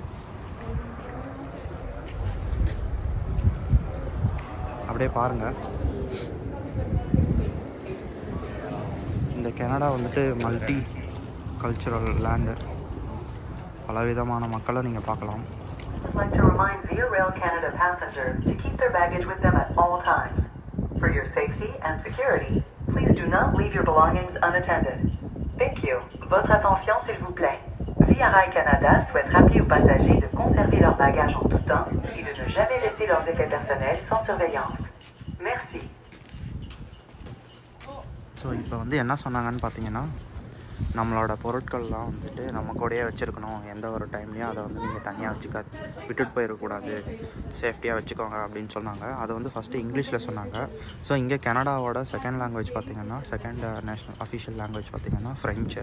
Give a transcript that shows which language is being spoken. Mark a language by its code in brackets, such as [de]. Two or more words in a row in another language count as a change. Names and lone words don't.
[ta] அப்படியே பாருங்கள். இந்த கனடா வந்துட்டு [en] multicultural land. [ta] பலவிதமான மக்களை நீங்கள் பார்க்கலாம். [en] I'd like to remind Via Rail Canada passengers to keep their baggage with them at all times. For your safety and security, please do not leave your belongings unattended. Thank you. [fr] Votre attention s'il vous plaît. Via Rail Canada souhaite rappeler aux passagers de conserver leurs bagages en tout temps et de ne jamais laisser leurs effets personnels sans surveillance. Merci. [ta] ஸோ இப்போ வந்து என்ன சொன்னாங்கன்னு பார்த்தீங்கன்னா நம்மளோட பொருட்கள்லாம் வந்துட்டு நம்ம கூடயே வச்சுருக்கணும். எந்த ஒரு டைம்லேயும் அதை வந்து நீங்கள் தனியாக விட்டுட்டு போயிடக்கூடாது, சேஃப்டியாக வச்சுக்கோங்க அப்படின்னு சொன்னாங்க. அதை வந்து [en] first English [ta] சொன்னாங்க. ஸோ இங்கே கனடாவோட [en] second language [ta] பார்த்திங்கன்னா [en] second national official language [ta] பார்த்திங்கன்னா ஃப்ரெஞ்சு.